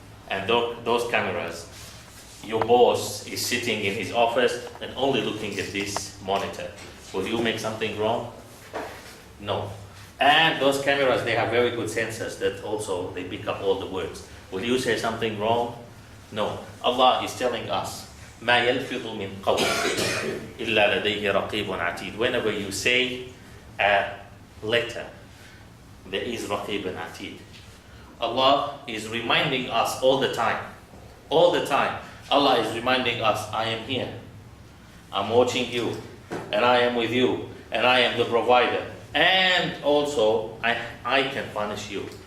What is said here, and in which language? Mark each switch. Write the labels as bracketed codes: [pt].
[en] And those cameras, your boss is sitting in his office and only looking at this monitor. Will you make something wrong? No. And those cameras, they have very good sensors that also they pick up all the words. Will you say something wrong? No. Allah is telling us, [ar] ما يلفظ من قول إلا لديه رقيب عتيد. [en] Whenever you say a letter, there is Raqib and Atid. Allah is reminding us all the time. All the time. Allah is reminding us, I am here. I'm watching you. And I am with you. And I am the provider. And also, I can punish you.